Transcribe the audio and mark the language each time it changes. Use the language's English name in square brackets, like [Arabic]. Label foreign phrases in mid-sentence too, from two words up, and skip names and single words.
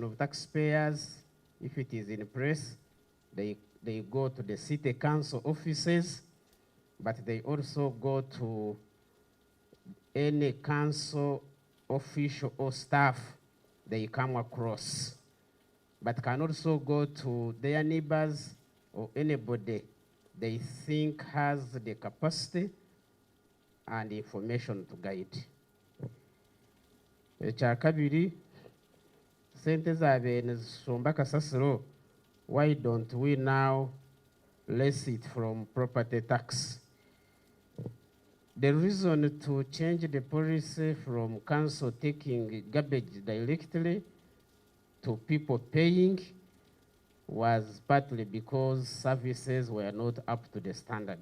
[English] of Taxpayers, if it is in place, they go to the city council offices, but they also go to any council official or staff they come across, but can also go to their neighbors or anybody they think has the capacity and information to guide. [Ganda] Echakabiri, sente zabe nizisomba kasasiro, [English] why don't we now less it from property tax? The reason to change the policy from council taking garbage directly to people paying was partly because services were not up to the standard.